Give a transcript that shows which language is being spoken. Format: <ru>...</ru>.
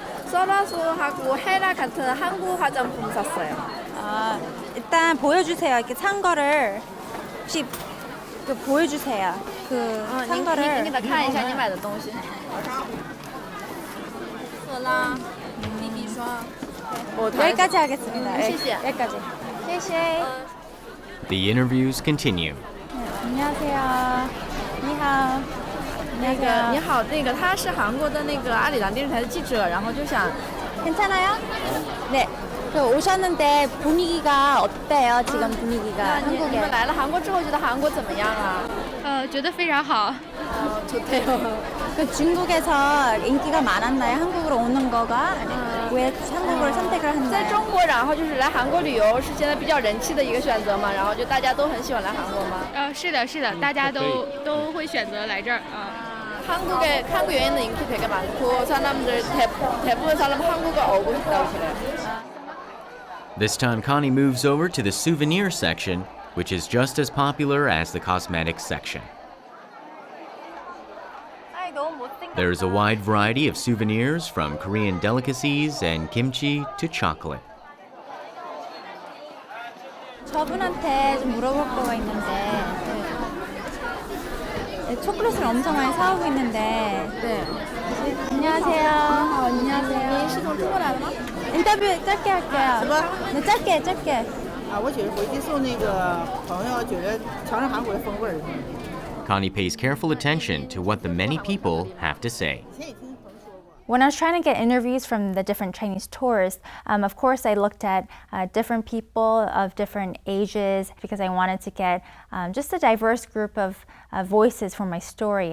<ko>서라소하고 헤라 같은 한국 화장품 샀어요. 일단 보여주세요. 이렇게 산 거를 혹시 보여주세요. 산 거를.</ko> <zh>你给他看一下你买的东西。赫拉BB霜。</zh> <ko>여기까지 하겠습니다. 시시해. 여기까지. 쉐이쉐이.</ko> <en>The interviews continue.</en> <ko>안녕하세요. 니하오.</ko> <zh>那个你好，那个他是韩国的那个阿里郎电视台的记者，然后就想</zh> <ko>괜찮아요? 네. 오셨는데 분위기가 어때요? 지금 분위기가</ko> <zh>你</zh> <ko>한국에.</ko> <zh>们来了韩国之后觉得韩国怎么样啊？觉得非常好。</zh> <ko>좋대요. 그 중국에서 인기가 많았나요? 한국으로 오는 거가? 왜 한국을 선택을</ko> <zh>在</zh> <ko>했나요?</ko> <zh>中国，然后就是来韩国旅游是现在比较人气的一个选择嘛，然后就大家都很喜欢来韩国嘛。是的，是的，大家都会选择来这儿啊。</zh> <ko>한국 여행은 인기 되게 많고 사람들 대부분 사람 한국을 오고 싶다고 그래요.</ko> <en>This time, Connie moves over to the souvenir section, which is just as popular as the cosmetics section. There's a wide variety of souvenirs from Korean delicacies and kimchi to chocolate.</en> <ko>저분한테 좀 물어볼 거가 있는데 초콜릿을 엄청 많이 사오고 있는데. 네. 안녕하세요. 안녕하세요.</ko> <zh>是从中国来的吗？</zh> <ko>인터뷰 짧게 할게요. 네, 짧게.</ko> <zh>我觉得回去送那个朋友，觉得尝尝韩国的风味儿。</zh> <en>Connie pays careful attention to what the many people have to say. When I was trying to get interviews from the different Chinese tourists, of course I looked at different people of different ages because I wanted to get just a diverse group of voices for my story.</en>